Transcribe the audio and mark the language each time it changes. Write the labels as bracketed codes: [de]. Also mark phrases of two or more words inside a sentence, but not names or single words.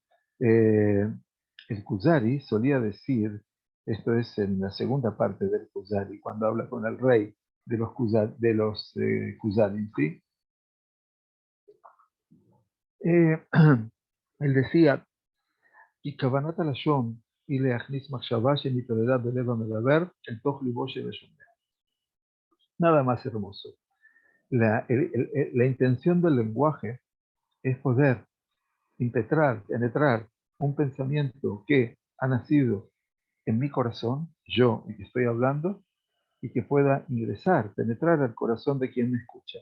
[es] El Kuzari solía decir, esto es en la segunda parte del Kuzari, cuando habla con el rey de los Kuzarin, ¿sí? Él decía, [he] "כי כוונת הלשון היא להכניס מחשבה שנתעללה בלב המדבר אל תוך ליבו של השומע". [es] Nada más hermoso. La intención del lenguaje es poder penetrar un pensamiento que ha nacido en mi corazón, yo, el que estoy hablando, y que pueda ingresar, penetrar al corazón de quien me escucha.